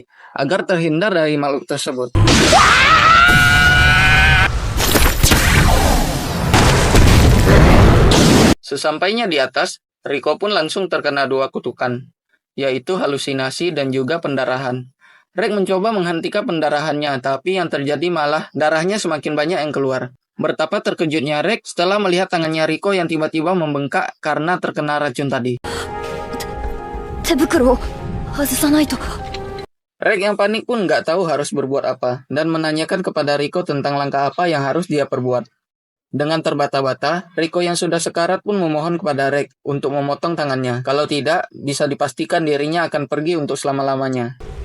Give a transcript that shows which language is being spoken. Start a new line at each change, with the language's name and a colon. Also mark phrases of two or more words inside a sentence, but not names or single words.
Indonesian: Agar terhindar dari makhluk tersebut. Sesampainya di atas, Rico pun langsung terkena dua kutukan, yaitu halusinasi dan juga pendarahan. Rex mencoba menghentikan pendarahannya, tapi yang terjadi malah darahnya semakin banyak yang keluar. Betapa terkejutnya Rex setelah melihat tangannya Rico yang tiba-tiba membengkak karena terkena racun tadi.
Japanese: 手袋を外さないと。
Indonesian: Rek yang panik pun nggak tahu harus berbuat apa, dan menanyakan kepada Riko tentang langkah apa yang harus dia perbuat. Dengan terbata-bata, Riko yang sudah sekarat pun memohon kepada Rek untuk memotong tangannya. Kalau tidak, bisa dipastikan dirinya akan pergi untuk selama-lamanya.